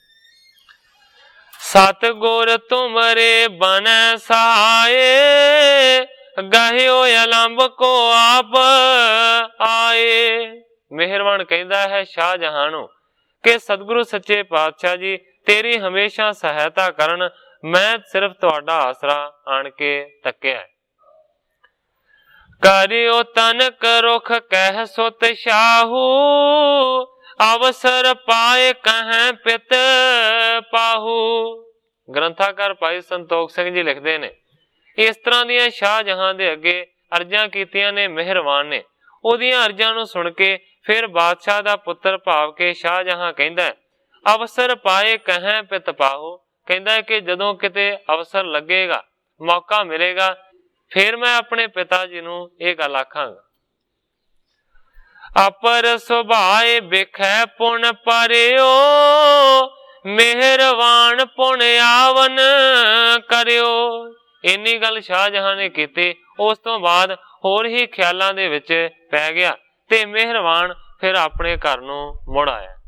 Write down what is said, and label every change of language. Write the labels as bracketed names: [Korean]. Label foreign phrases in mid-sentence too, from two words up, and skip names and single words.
[Braj] सतगुर तुमरे बने सहाये, गहियो अलंब को आप आए। [Punjabi] ਮੇਹਰਬਾਨ ਕਹਿਤਾ ਹੈ ਸ਼ਾਹਜਹਾਂ ਨੂੰ ਕਿ ਸਤਿਗੁਰੂ ਸੱਚੇ ਪਾਤਸ਼ਾਹ ਜੀ ਤੇਰੀ ਹਮੇਸ਼ਾ ਸਹਾਇਤਾ ਕਰਨ, ਮੈਂ ਸਿਰਫ਼ ਤੁਹਾਡਾ ਆਸਰਾ ਆਣ ਕੇ ਤਕਿਆ ਹੈ। [Braj] करियो तनक रुख कह सुत शाहू, अवसर पाए कहें पित पाहू। [Punjabi] ਗ੍ਰੰਥਾਕਾਰ ਭਾਈ ਸੰਤੋਖ ਸਿੰਘ ਜੀ ਲਿਖਤੇ ਨੇ ਇਸ ਤਰ੍ਹਾਂ ਦੀਆਂ ਸ਼ਾਹਜਹਾਂ ਦੇ ਅੱਗੇ ਅਰਜ਼ਾਂ ਕੀਤੀਆਂ ਨੇ ਮੇਹਰਬਾਨ ਨੇ। ਓਦੀਆਂ ਅਰਜ਼ਾਂ ਨੂੰ ਸੁਣ ਕੇ ਫਿਰ ਬਾਦਸ਼ਾਹ ਦਾ ਪੁੱਤਰ ਭਾਵ ਕੇ ਸ਼ਾਹਜਹਾਂ ਕਹਿੰਦਾ ਹੈ [Braj] अवसर पाए कहें पित पाहू। [Punjabi] ਕਹਿੰਦਾ ਹੈ ਕਿ ਜਦੋਂ ਕਿਤੇ ਅਵਸਰ ਲੱਗੇਗਾ, ਮੌਕਾ ਮਿਲੇਗਾ, ਫਿਰ ਮੈਂ ਆਪਣੇ ਪਿਤਾ ਜੀ ਨੂੰ ਇਹ ਗੱਲ ਆਖਾਂਗਾ। [Braj] अपर सुभाए बिखै पुन परियो, मेहरबान पुन आवन करियो। [Punjabi] ਇੰਨੀ ਗੱਲ ਸ਼ਾਹਜਹਾਂ ਨੇ ਕੀਤੀ, ਉਸ ਤੋਂ ਬਾਅਦ ਹੋਰ ਹੀ ਖ਼ਿਆਲਾਂ ਦੇ ਵਿੱਚ ਪੈ ਗਿਆ ਤੇ ਮੇਹਰਬਾਨ ਫਿਰ ਆਪਣੇ ਘਰ ਨੂੰ ਮੁੜ ਆਇਆ।